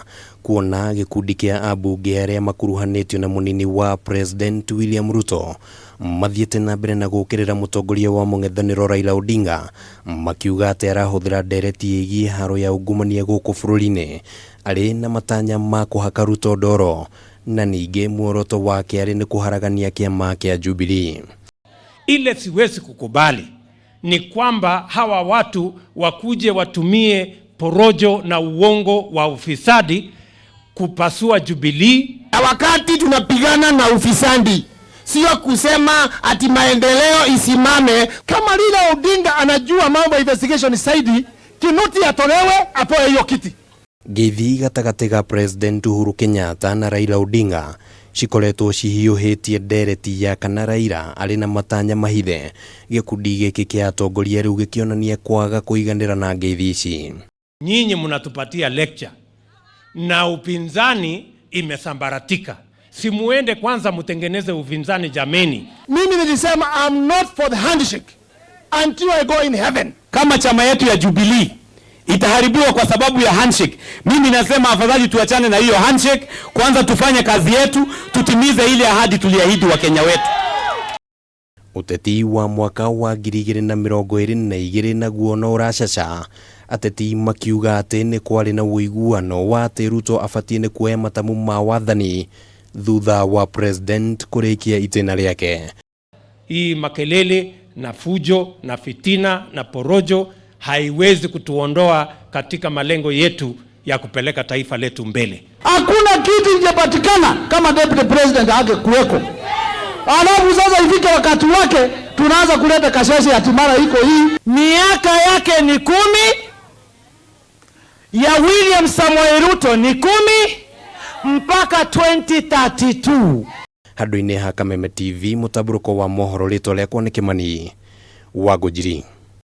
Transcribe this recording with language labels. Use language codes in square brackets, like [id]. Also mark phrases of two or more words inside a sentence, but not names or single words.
[ki] kuona gikundi kia ambunge aria makuruhanitio na munini wa President William Ruto mathiete na mbere na gukirira mutongoria wa mungethaniro Raila Odinga makiuga ati arahuthira ndereti igie haro ya ungumania guku bururi-ini ari na matanya ma kuhaka Ruto ndoro na ninge muoroto wake ari ni kuharagania kiama kia Jubilee. [sw] Ile siwezi kukubali ni kwamba hawa watu wakuje watumie porojo na uongo wa ufisadi kupasua Jubilee. Na wakati tunapigana na ufisadi, sio kusema ati maendeleo isimame. Kama Raila Odinga anajua mambo ya investigation saidi, Kinuti atolewe apoe hiyo kiti. [ki] Ngeithi gatagati ga President Uhuru Kenyatta na Raila Odinga cikoretwo cihiũhĩtie ndereti ya kana Raila arĩ na matanya mahithe gĩkundi gĩkĩ kĩa Atongoria rĩu gĩkĩonania kwaga kũiganĩra na ngeithi ici. [sw] Nyinyi mnatupatia lecture na upinzani imesambaratika. Simuende kwanza mtengeneze upinzani jameni. Mimi nilisema [en] I'm not for the handshake until I go in heaven. [sw] Kama chama yetu ya Jubilee itaharibiwa kwa sababu ya handshake, mimi nasema afadhali tuachane na hiyo handshake, kwanza tufanye kazi yetu, tutimize ile ahadi tuliahidi wa Kenya wetu. [ki] Uteti wa mwaka wa 2022 naguo no ũracaca, ateti makiuga atĩ nĩ kwarĩ na ũiguano wa atĩ Ruto abatie nĩ kuoya matamu ma wathani thutha wa president kũrĩkia itĩna rĩake. [sw] Hii makelele na fujo na fitina na porojo haiwezi kutuondoa katika malengo yetu ya kupeleka taifa letu mbele. Hakuna kitu kingepatikana kama [en] deputy president [sw] angekuweko. Alafu sasa ifike wakati wake tunaanza kuleta kasheshe ya timara iko hii. Miaka yake ni 10, ya William Samoei Ruto ni 10 mpaka 2032. [ki] Handũ-inĩ ha Kameme TV, mũtabũrũko wa mohoro rĩtwa rĩakwa nĩ Kimani wa Gujiri.